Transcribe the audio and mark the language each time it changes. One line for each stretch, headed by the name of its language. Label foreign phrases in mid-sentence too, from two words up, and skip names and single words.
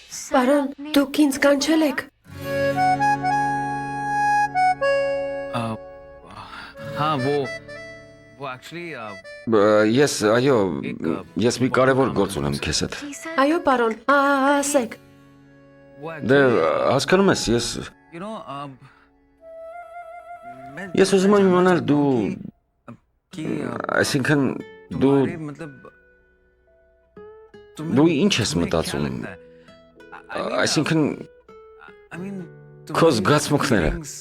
Armenian: Պարոն, դուք ինձ կանչել եք։
Hindi: हाँ वो actually
Armenian: Ես, այո, ես մի կարևոր գործ ունեմ քեզ հետ։ Այո, պարոն, ասեք։ Դե, հասկանում ես,
English: you know
Armenian: ես ուզում եմ իմանալ դու,
Hindi: कि
Armenian: այսինքն դու
Hindi: मतलब
Armenian: դու ինչ ես մտածում։ Այսինքն քո զգացմունքները։